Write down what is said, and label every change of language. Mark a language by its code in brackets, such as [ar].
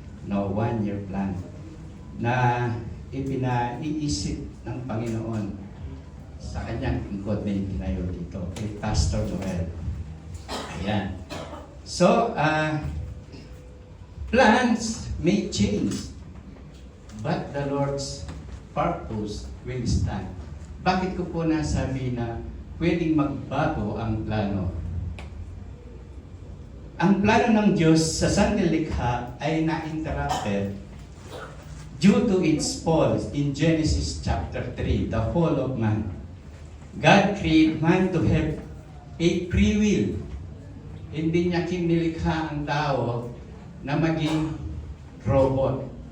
[tl] No, 1-year plan na ipinaiisip ng Panginoon sa kanyang lingkod na itinayo dito kay Pastor Noel. Ayan. [en] So, plans may change, but the Lord's purpose will stand. [tl] Bakit ko po nasabi na pwedeng magbago ang plano? Ang plano ng Diyos sa sanlilikha ay na-interrupted [en] due to its fall in Genesis chapter 3, the fall of man. God created man to have a free will. [tl] Hindi niya kinilikha ang tao na maging robot.